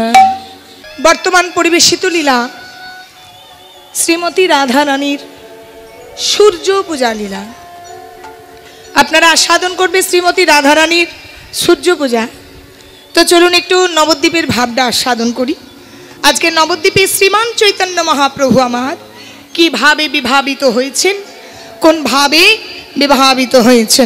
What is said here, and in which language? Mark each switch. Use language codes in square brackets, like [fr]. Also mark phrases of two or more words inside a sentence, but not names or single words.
[bn] বর্তমান পরিবেশিত লীলা শ্রীমতী রাধা রানীর সূর্য পূজা লীলা আপনারা আস্বাদন করবে শ্রীমতী রাধা রানীর সূর্য পূজা। তো চলুন একটু নবদ্বীপের ভাবটা আস্বাদন করি। আজকে নবদ্বীপে শ্রীমান চৈতন্য মহাপ্রভু আমার কিভাবে বিভাবিত হয়েছেন, কোন ভাবে বিভাবিত হয়েছেন।